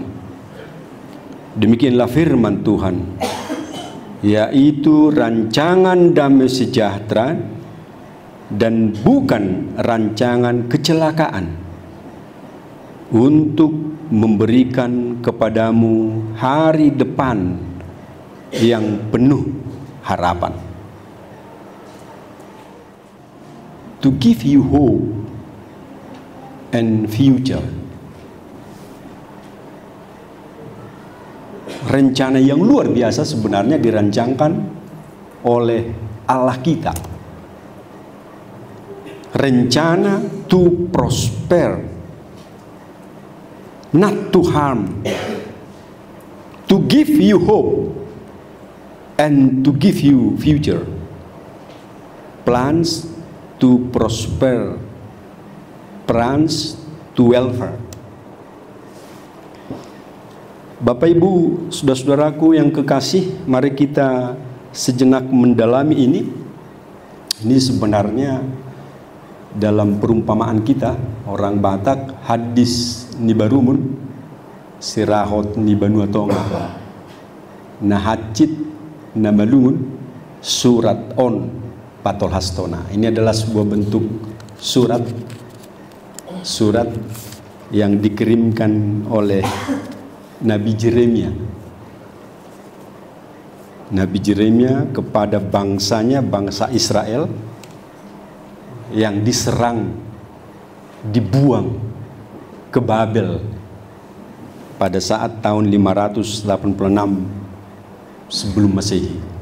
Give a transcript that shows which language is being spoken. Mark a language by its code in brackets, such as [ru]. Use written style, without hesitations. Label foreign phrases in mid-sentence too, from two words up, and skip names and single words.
[id] Demikianlah firman Tuhan, yaitu rancangan damai sejahtera dan bukan rancangan kecelakaan, untuk memberikan kepadamu hari depan yang penuh harapan. [en] To give you hope and future. [id] Rencana yang luar biasa sebenarnya dirancangkan oleh Allah kita. [en] Rencana to prosper, not to harm, to give you hope and to give you future. Plans to prosper, plans to welfare. [id] Bapak Ibu, saudara-saudaraku yang kekasih, mari kita sejenak mendalami ini. Ini sebenarnya dalam perumpamaan kita, orang Batak, [bbc] hadis nibarumun, sirahot nibanuatonga, nahacit namalungun, surat on patol hastona. [id] Ini adalah sebuah bentuk surat yang dikirimkan oleh Nabi Yeremia. Nabi Yeremia kepada bangsanya, bangsa Israel yang diserang, dibuang ke Babel pada saat tahun 586 sebelum Masehi.